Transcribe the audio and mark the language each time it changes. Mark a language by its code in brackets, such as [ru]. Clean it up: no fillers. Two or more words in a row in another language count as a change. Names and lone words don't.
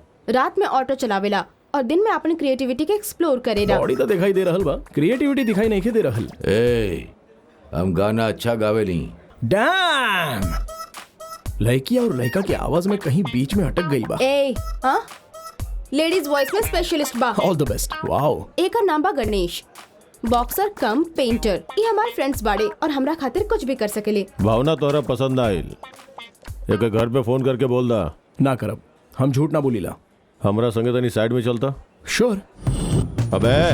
[bho] रात में ऑटो चलावेला और दिन में अपनी क्रिएटिविटी के एक्सप्लोर करेला। बॉडी तो दिखाई दे रहल बा, क्रिएटिविटी दिखाई नहीं दे रहल। ए, हम गाना अच्छा गावेली। डैम! लड़की और लड़का की आवाज में कहीं बीच में अटक गई बा। ए, हाँ? [en] ladies voice [bho] में स्पेशलिस्ट बा। [en] All the best. Wow. [bho] एक का नाम बा गणेश, बॉक्सर कम पेंटर। ये हमारे फ्रेंड्स बाड़े और हमरा खातिर कुछ भी कर सकेले। भावना तोहरा पसंद आइल। एक घर पे फोन करके बोल दा। ना करब, हम झूठ ना बोलीला। हमरा संगे तनी साइड में चलता। श्योर। अबे